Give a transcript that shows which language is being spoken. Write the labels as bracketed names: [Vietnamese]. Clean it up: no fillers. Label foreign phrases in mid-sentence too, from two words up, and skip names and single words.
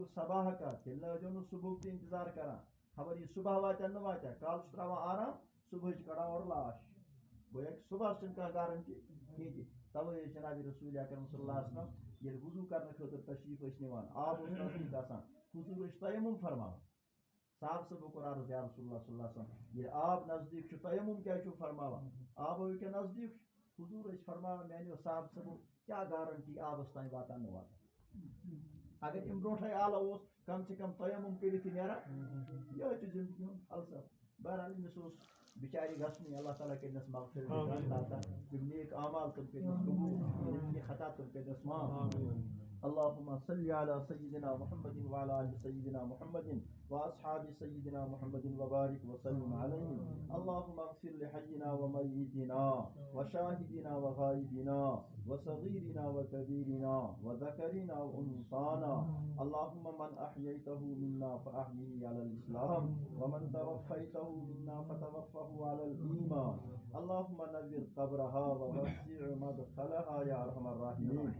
[Kashmiri] صباحکا تیٚلہِ نہٕ ٲسۍزیو نہٕ صبحُک تہِ انتظار کران خبر یہِ صبح واتیا نہٕ واتیا کالہٕ چھُ تراوان آرام صبحٲے چھِ کڑان اورٕ لاش گویا کہِ صبحس چھنہٕ کانٛہہ گارنٹی کِہیٖنۍ تہِ توے ٲسۍ جناب رسول اکرم [Arabic] صلی اللہ علیہ وسلم [Kashmiri] ییٚلہِ وضوٗ کرنہٕ خٲطرٕ تشریٖف ٲسۍ نِوان آب اوس نزدیٖک آسان حضوٗر ٲسۍ تیمُم فرماوان صاحب صٲبو کوٚر عرض [Arabic] یا رسول اللہ صلی اللہ علیہ وسلم [Kashmiri] ییٚلہِ آب نزدیٖک چھُ تیمُم کیٛازِ چھُو فرماوان آبو ییٚکیٛاہ نزدیٖک چھُ حضوٗر ٲسۍ فرماوان میانیو صاحب صٲبو کیٛاہ گارنٹی آبس تانۍ واتان نہٕ واتان اگر اَمہِ برونٛٹھے آلو اوس [Urdu] کم سے کم [Kashmiri] تیمُم کٔرِتھ نیران یِہوے چھُ زندگی ہُنٛد فلسفہٕ بہرحال أمِس اوس بِچارِ گژھنٕے اللہ تعالیٰ کٔرنس مغفرت یِم نیک اعمال تِم کٔرنس قبوٗل یِم خطا تِم کٔرنس معاف [Arabic] اللهم صل على سيدنا محمد وعلى آل سيدنا محمد وأصحاب سيدنا محمد وبارك وسلم عليهم اللهم اغفر لحينا وميتنا وشاهدنا وغائبنا وصغيرنا وكبيرنا وذكرنا وأنثانا اللهم من أحييته منا فأحيه على الإسلام ومن توفيته منا فتوفه على الإيمان اللهم نور قبرها ووسع مدخلها يا أرحم الراحمين